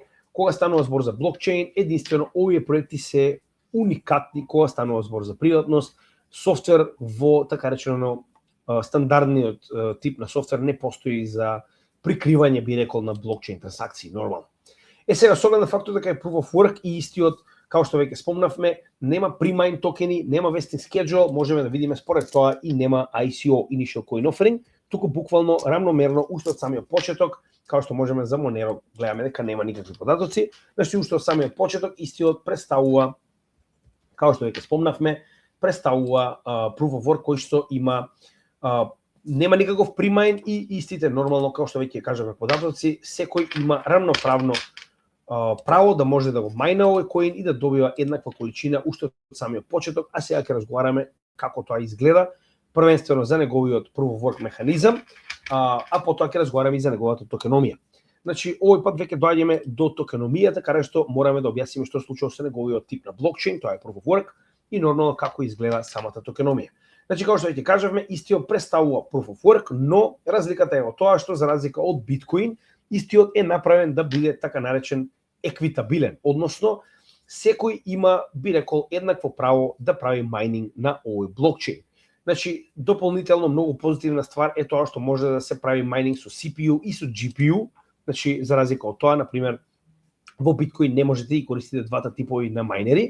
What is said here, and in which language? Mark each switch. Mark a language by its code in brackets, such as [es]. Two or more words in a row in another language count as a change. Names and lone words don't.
[mk] Кога станува збор за блокчейн, единствено овие проекти се уникатни кога станува збор за приватност. Софтвер во така речено стандардниот тип на софтвер не постои за прикривање, би рекол, на блокчейн трансакции, нормално. Сега, с оглед на фактот дека е [en] proof of work [mk] и истиот, као што веќе спомнавме, нема pre-mine токени, нема [en] vesting schedule, [mk] можеме да видиме според тоа и нема ICO, [en] Initial Coin Offering, [mk] туку буквално рамномерно уште од самиот почеток, као што можеме за Monero гледаме дека нема никакви податоци, значи уште од самиот почеток истиот представува, као што веќе спомнавме, представува [en] proof of work [mk] кој што има нема никаков pre-mine и истите нормално, као што веќе кажаме податоци, секој има рамноправно право да може да го мајна овој коин и да добива еднаква количина уште од самиот почеток, а сега ќе разговараме како тоа изгледа, првенствено за неговиот [en] proof of work [mk] механизам, а потоа ќе разговараме и за неговата токеномија. Значи, овој пат веќе доаѓаме до токеномијата, каде што мораме да објасниме што случува со неговиот тип на блокчейн, тоа е [en] proof of work, [mk] и нормално како изгледа самата токеномија. Значи, како што веќе кажавме, истиот представува [en] proof of work, [mk] но разликата е во тоа што за разлика од биткоин, истиот е направен да биде така наречен еквитабилен, односно секој има, би рекол, еднакво право да прави майнинг на овој блокчейн. Значи, дополнително многу позитивна ствар е тоа што може да се прави майнинг со CPU и со GPU, значи за разлика од тоа, например, во биткоин не можете да користите двата типови на мајнери.